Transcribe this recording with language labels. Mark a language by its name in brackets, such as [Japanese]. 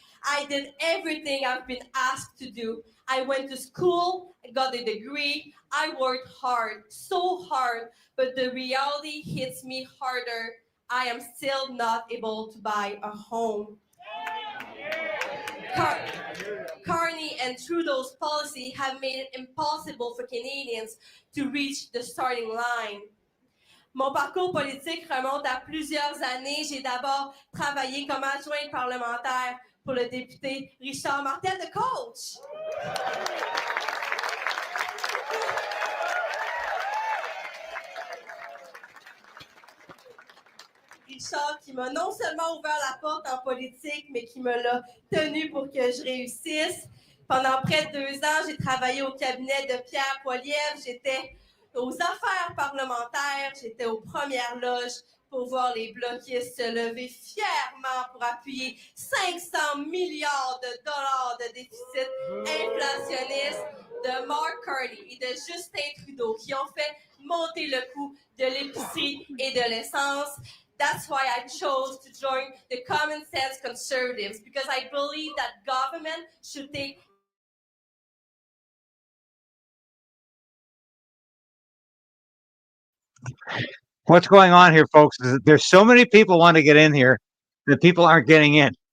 [English] I did everything I've been asked to do. I went to school, I got a degree, I worked hard, so hard, but the reality hits me harder. I am still not able to buy a home. Carney and Trudeau's policy have made it impossible for Canadians to reach the starting line. [French] Mon parcours politique remonte à plusieurs années. J'ai d'abord travaillé comme adjointe parlementaire pour le député Richard Martel de Coach. Richard qui m'a non seulement ouvert la porte en politique, mais qui me l'a tenu pour que je réussisse. Pendant près de 2 ans, j'ai travaillé au cabinet de Pierre Poilievre. J'étais aux affaires parlementaires, j'étais aux premières loges pour voir les bloquistes se lever fièrement pour appuyer 500 milliards de dollars de déficit inflationniste de Mark Carney et de Justin Trudeau qui ont fait monter le coût de l'épicerie et de l'essence. [English] That's why I chose to join the Common Sense Conservatives, because I believe that government should take What's going on here, folks, is that there's so many people want to get in here that people aren't getting in.